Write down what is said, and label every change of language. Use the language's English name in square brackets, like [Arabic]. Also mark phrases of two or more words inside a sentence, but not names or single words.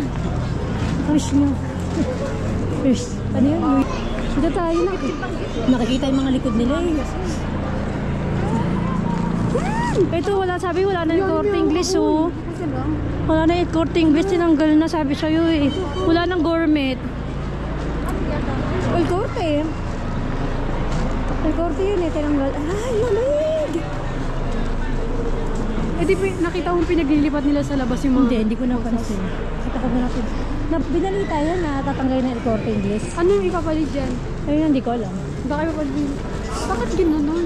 [Filipino] Wish nyo. Wish. Ano yun? Dito tayo na. Nakikita yung mga likod nila eh. Ito wala, sabi wala na yung Corte Inglés oh. Wala na yung Corte Inglés, tinanggal na sabi sa'yo eh. Wala nang gourmet. El Corte. El Corte yun eh, tinanggal. Ay, lamig! Eh di nakita kong pinaglilipat nila sa labas yung mga... Hindi ko napansin. Kita ko na natin. Binalita yan na tatanggalin na El Corte Inglés. Ano yung ipapalit dyan? Ayun, hindi ko alam. Baka ipapalit. Bakit ginanon?